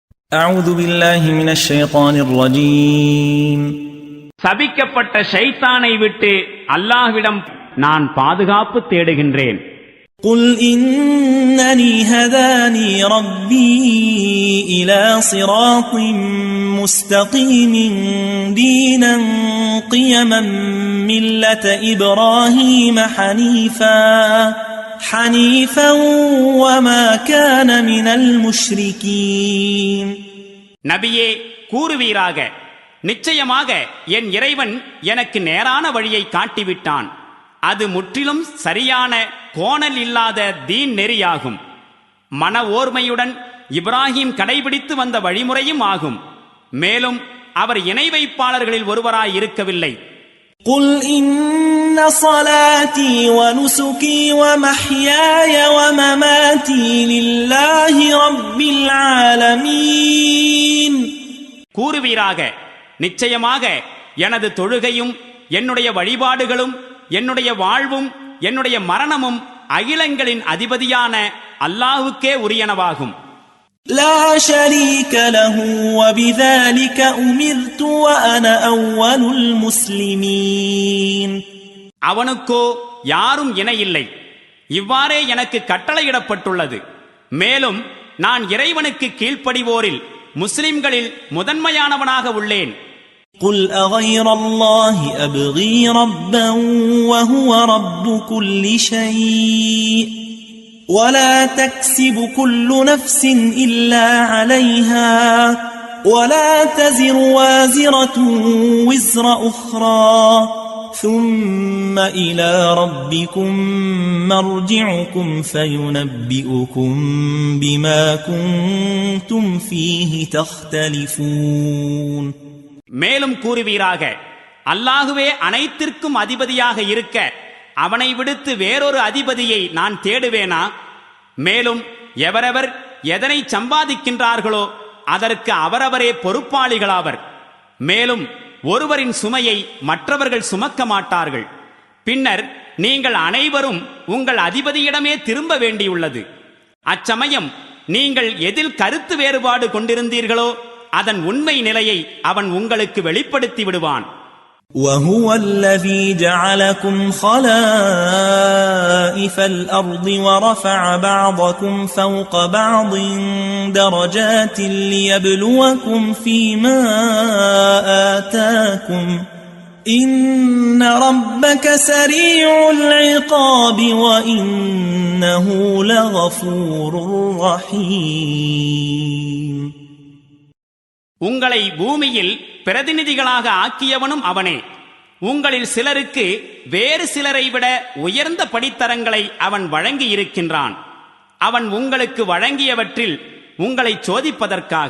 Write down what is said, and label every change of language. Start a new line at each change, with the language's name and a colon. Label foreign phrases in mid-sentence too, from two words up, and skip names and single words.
Arabic: أعوذ بالله من الشيطان الرجيم.
Tamil: சபிக்கப்பட்ட ஷைத்தானை விட்டு அல்லாஹ்விடம் நான் பாதுகாப்பு தேடுகின்றேன்.
Arabic: قل إنني هداني ربي إلى صراط مستقيم دينا قيما ملة إبراهيم حنيفا وما كان من المشركين.
Tamil: நபியே கூறுவீராக, நிச்சயமாக என் இறைவன் எனக்கு நேரான வழியை காட்டிவிட்டான். அது முற்றிலும் சரியான கோணல் இல்லாத தீன் நெறியாகும். மன ஓர்மையுடன் இப்ராஹிம் கடைபிடித்து வந்த வழிமுறையும் ஆகும். மேலும் அவர் இணை வைப்பாளர்களில் ஒருவராய் இருக்கவில்லை.
Arabic: قل إن صلاتي ونسكي ومحياي ومماتي لله رب العالمين.
Tamil: கூறுவீராக, நிச்சயமாக எனது தொழுகையும் என்னுடைய வழிபாடுகளும் என்னுடைய வாழ்வும் என்னுடைய மரணமும் அகிலங்களின் அதிபதியான அல்லாஹ்வுக்கே உரியனவாகும்.
Arabic: لا شريك له وبذلك أمرت وأنا أول المسلمين.
Tamil: அவனுக்கோ யாரும் இணையில்லை, இவ்வாறே எனக்கு கட்டளையிடப்பட்டுள்ளது. மேலும் நான் இறைவனுக்கு கீழ்ப்படிவோரில் முஸ்லிம்களில் முதன்மையானவனாக உள்ளேன்.
Arabic: قل أغير الله أبغي ربا وهو رب كل شيء ولا تكسب كل نفس إلا عليها ولا تزر وازرة وزر أخرى ثم إلى ربكم مرجعكم فينبئكم بما كنتم فيه تختلفون.
Tamil: மேலும் கூறுவீராக, அல்லாஹுவே அனைத்திற்கும் அதிபதியாக இருக்க அவனை விடுத்து வேறொரு அதிபதியை நான் தேடுவேனா? மேலும் எவரவர் எதனை சம்பாதிக்கின்றார்களோ அதற்கு அவரவரே பொறுப்பாளிகளாவர். மேலும் ஒருவரின் சுமையை மற்றவர்கள் சுமக்க மாட்டார்கள். பின்னர் நீங்கள் அனைவரும் உங்கள் அதிபதியிடமே திரும்ப வேண்டியுள்ளது. அச்சமயம் நீங்கள் எதில் கருத்து வேறுபாடு கொண்டிருந்தீர்களோ அதன் உண்மை நிலையை அவன் உங்களுக்கு வெளிப்படுத்தி விடுவான்.
Arabic: وهو الذي جعلكم خلائف الأرض ورفع بعضكم فوق بعض درجات ليبلوكم فيما آتاكم إن ربك سريع العقاب وإنه لغفور رحيم.
Tamil: உங்களை பூமியில் பிரதிநிதிகளாக ஆக்கியவனும் அவனே. உங்களில் சிலருக்கு வேறு சிலரை விட உயர்ந்த படித்தரங்களை அவன் வழங்கி இருக்கின்றான். அவன் உங்களுக்கு வழங்கியவற்றில் உங்களை சோதிப்பதற்காக.